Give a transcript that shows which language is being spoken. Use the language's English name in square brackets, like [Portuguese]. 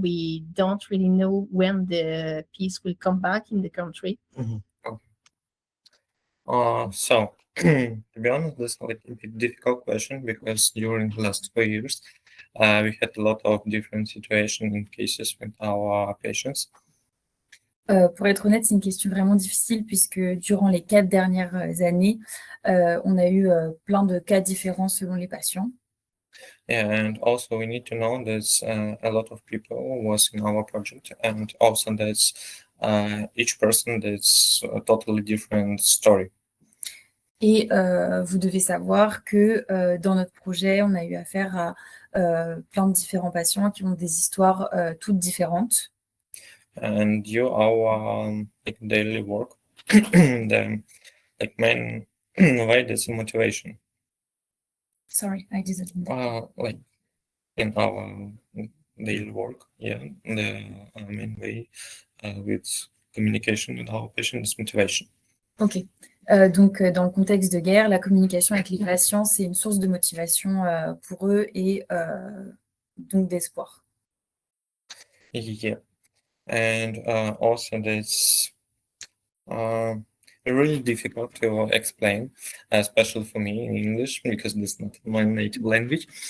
[English] We don't really know when the peace will come back in the country. Mm-hmm. Okay. So To be honest, this is like a bit difficult question because during the last 4 years, we had a lot of different situations and cases with our patients. [French] Pour être honnête, c'est une question vraiment difficile puisque durant les 4 dernières années, on a eu plein de cas différents selon les patients. [English] And also we need to know there's a lot of people was in our project, and also there's each person that's a totally different story. [French] Et vous devez savoir que dans notre projet, on a eu affaire à plein de différents patients qui ont des histoires toutes différentes. [English] And our like daily work, the like main way is motivation. Sorry, I didn't. Like in our daily work, yeah, the main way with communication with our patients is motivation. Ok. [French] Donc, dans le contexte de guerre, la communication avec les patients, c'est une source de motivation pour eux et donc d'espoir. [English] Yeah, and also that's really difficult to explain, especially for me in English because this is not my native language.